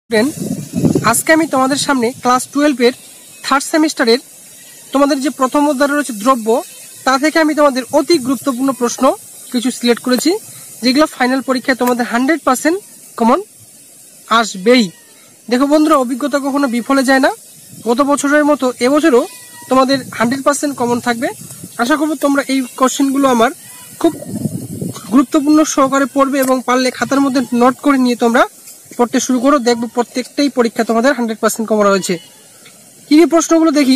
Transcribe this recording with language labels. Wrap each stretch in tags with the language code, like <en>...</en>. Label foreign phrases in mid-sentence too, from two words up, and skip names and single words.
<bn>ফ্রেন্ড আজকে আমি তোমাদের সামনে ক্লাস 12 এর থার্ড সেমিস্টারের তোমাদের যে প্রথম অধ্যায় রয়েছে দ্রব্য তা থেকে আমি তোমাদের অতি গুরুত্বপূর্ণ প্রশ্ন কিছু সিলেক্ট করেছি যেগুলো ফাইনাল পরীক্ষায় তোমাদের 100% কমন আসবেই। দেখো বন্ধুরা অভিজ্ঞতা কখনো বিফলে যায় না, গত বছরের মতো এবছরও তোমাদের 100% कमन থাকবে। আশা করব তোমরা এই কোশ্চেনগুলো আমার খুব গুরুত্বপূর্ণ সহকারে পড়বে এবং পারলে খাতার মধ্যে নোট করে নিয়ে তোমরা পড়তে শুরু করো। দেখবো প্রত্যেকটাই পরীক্ষা তোমাদের 100% কমন রয়েছে। কি কি প্রশ্নগুলো দেখি।</bn>